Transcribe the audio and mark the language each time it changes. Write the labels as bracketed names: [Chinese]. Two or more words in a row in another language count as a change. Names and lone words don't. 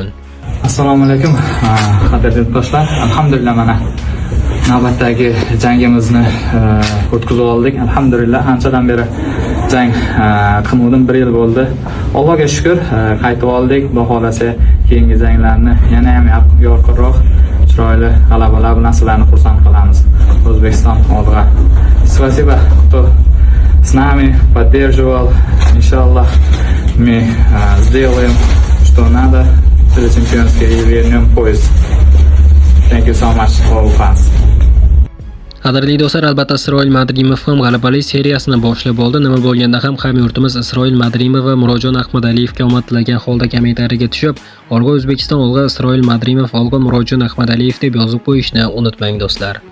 [Uzbek] Assalomu alaykum, qadrli do'stlar. Alhamdulillah, mana navbatdagi jangimizni o'tkazib oldik. Alhamdulillah, anchadan beri jang qilmadim, 1 yil bo'ldi. Allohga shukr, qaytib oldik. Xudo xolasa keyingi janglarni yana ham yorqinroq, chiroyli g'alabalar bilan sizlarni xursand qilamiz. O'zbekiston oldiga. [Russian] Спасибо, кто с нами поддерживал. Иншаллах, мы сделаем, что надо для чемпионской и вернем пояс. [English] Thank you so much, all fans. [Uzbek] Qadrli do'stlar, albatta Isroil Madrimov ham g'alabali seriyasini boshlab oldi. Nima bo'lganda ham hamyurtimiz Isroil Madrimov va Murodjon Ahmadaliyevga omad tilagan holda kommentariyaga tushib, "Olg'a O'zbekiston, olg'a Isroil Madrimov, olg'a Murodjon Ahmadaliyev" deb yozib qo'yishni unutmang do'stlar.